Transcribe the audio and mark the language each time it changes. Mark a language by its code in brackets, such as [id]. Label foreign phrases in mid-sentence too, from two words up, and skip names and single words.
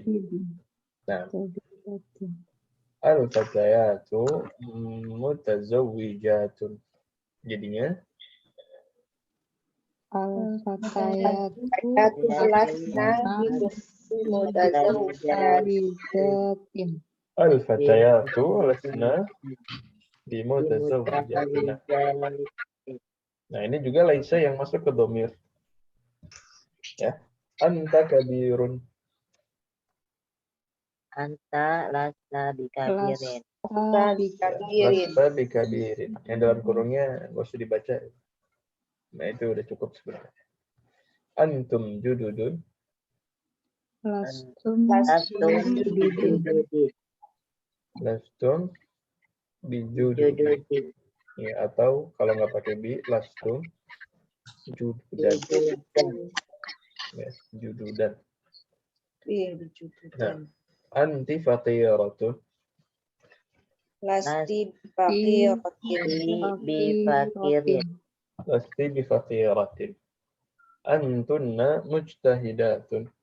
[ar] Nah, الفتيات متزوجات. [id] Jadinya [ar] Al-fatayatu Lasna mutazawwijatin. الفتيات لسن بمتزوجات. [id] Nah, ini juga laisa yang masuk ke dhamir. [ar] Ya. أنت كبير. أنت لست بكبير. لست بكبير. [id] Yang dalam kurungnya nggak usah dibaca. Nah, itu udah cukup sebenarnya. [ar] أنتم جدد. Lastum لستم بجدد. [id] Ya, atau kalau nggak pakai bi, [ar] لستم جددا. [id] Ya, [ar] jududan. Nah, أنتِ فقيرة. لستِ فقيرة. Bifakirin. لستِ بفقيرة. أنتن مجتهدات.